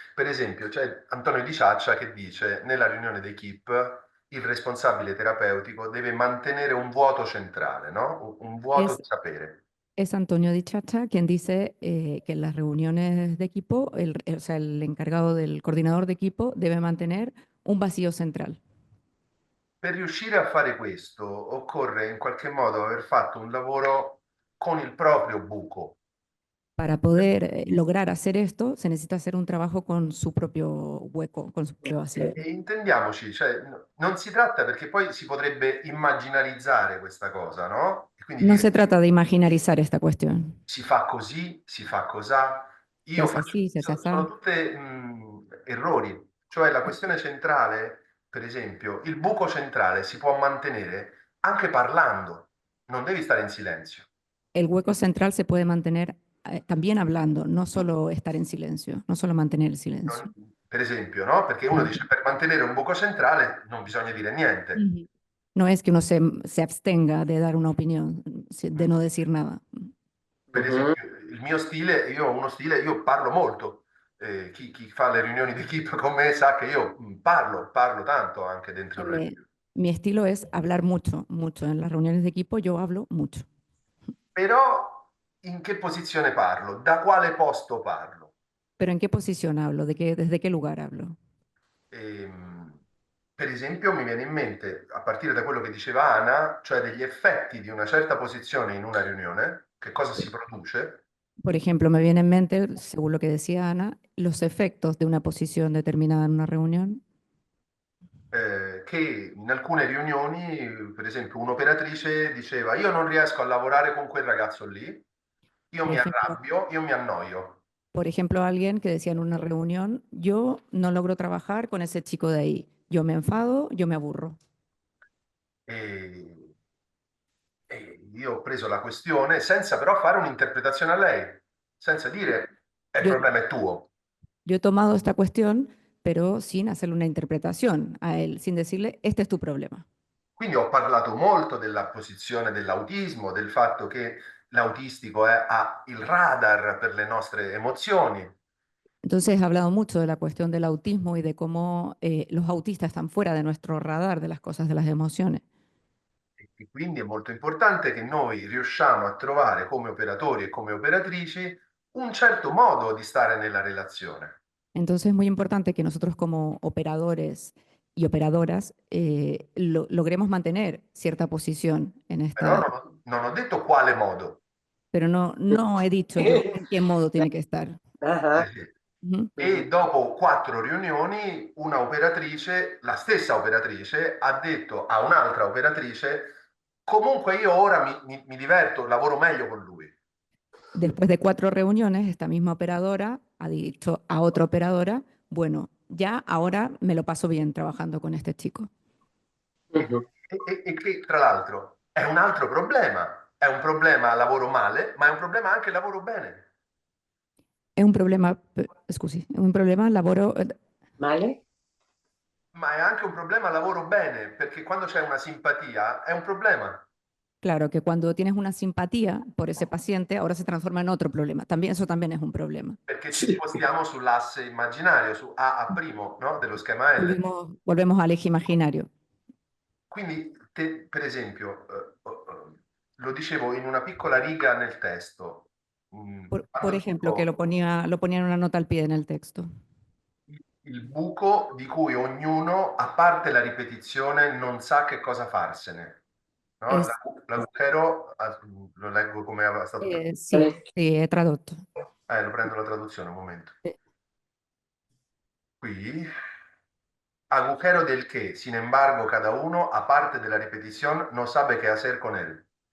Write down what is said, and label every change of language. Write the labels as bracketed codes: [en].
[it] Per esempio, c'è Antonio Di Ciaccia che dice nella riunione d'equipe il responsabile terapeutico deve mantenere un vuoto centrale, no? Un vuoto di sapere. [es] Es Antonio Di Chacha quien dice que en las reuniones de equipo, o sea, el encargado del coordinador de equipo debe mantener un vacío central. [it] Per riuscire a fare questo occorre in qualche modo aver fatto un lavoro con il proprio buco. [es] Para poder lograr hacer esto, se necesita hacer un trabajo con su propio hueco, con su propio vacío. [it] E intendiamoci, cioè, non si tratta, perché poi si potrebbe immaginarizzare questa cosa, no? E quindi No dire, [es] se trata de imaginalizar esta cuestión. [it] si fa così, si fa cosà. [es] Se hace así, se hace así. [it] Sono tutte errori. Cioè la questione centrale, per esempio, il buco centrale si può mantenere anche parlando, non devi stare in silenzio. [es] El hueco central se puede mantener también hablando, no solo estar en silencio, no solo mantener el silencio. [it] Per esempio, no? Perché uno dice per mantenere un buco centrale non bisogna dire niente. [es] No es que uno se abstenga de dar una opinión, de no decir nada. [it] Per esempio, il mio stile, io ho uno stile, io parlo molto. Chi fa le riunioni di equipe con me sa che io parlo tanto anche dentro il reunione. [es] Mi estilo es hablar mucho, mucho. En las reuniones de equipo yo hablo mucho. [it] Però in che posizione parlo? Da quale posto parlo? [es] Pero ¿en qué posición hablo? ¿Desde qué lugar hablo? [it] Per esempio mi viene in mente, a partire da quello che diceva Ana, cioè degli effetti di una certa posizione in una riunione, che cosa si produce? [es] Por ejemplo, me viene en mente, según lo que decía Ana, los efectos de una posición determinada en una reunión. [it] Che in alcune riunioni, per esempio, un'operatrice diceva: io non riesco a lavorare con quel ragazzo lì, io mi arrabbio, io mi annoio. [es] Por ejemplo, alguien que decía en una reunión: yo no logro trabajar con ese chico de ahí, yo me enfado, yo me aburro. [it] E io ho preso la questione senza però fare un'interpretazione a lei, senza dire il problema è tuo. [es] Yo he tomado esta cuestión, pero sin hacerle una interpretación a él, sin decirle, este es tu problema. [it] Quindi ho parlato molto della posizione dell'autismo, del fatto che l'autistico ha il radar per le nostre emozioni. [es] Entonces, he hablado mucho de la cuestión del autismo y de cómo los autistas están fuera de nuestro radar de las cosas, de las emociones. [it] E quindi è molto importante che noi riusciamo a trovare come operatori e come operatrici un certo modo di stare nella relazione. [es] Entonces, es muy importante que nosotros como operadores y operadoras logremos mantener cierta posición en [it] Però [es] esta, [it] non ho detto quale modo. [es] pero no he dicho yo en qué modo tiene que estar. Ajá. [it] Sì. Ujú. E dopo 4 riunioni, una operatrice, la stessa operatrice, ha detto a un'altra operatrice: comunque io ora mi diverto, lavoro meglio con lui. [es] Después de 4 reuniones, esta misma operadora ha dicho a otra operadora, bueno, ya ahora me lo paso bien trabajando con este chico. Ujú. [it] E che tra l'altro è un altro problema. È un problema lavoro male, ma è un problema anche lavoro bene. [es] Es un problema, [it] scusi, è un problema lavoro, [es] ¿Vale? [it] Ma è anche un problema lavoro bene, perché quando c'è una simpatia è un problema. [es] claro, que cuando tienes una simpatía por ese paciente, ahora se transforma en otro problema. También, eso también es un problema. [it] Perché ci spostiamo sull'asse immaginario, su A', no? Dello schema L. [es] Volvemos al eje imaginario. [it] Quindi, per esempio, lo dicevo in una piccola riga nel testo. [es] Por ejemplo, que lo ponía en una nota al pie en el texto. [it] Il buco di cui ognuno, a parte la ripetizione, non sa che cosa farsene. No? [es] Es- [it] L'agujero, lo leggo come è stato [es] sí, he tradotto. [it] lo prendo la traduzione un momento. [es] Sí. Qui, agujero del que, sin embargo, cada uno, aparte de la repetición, no sabe qué hacer con él.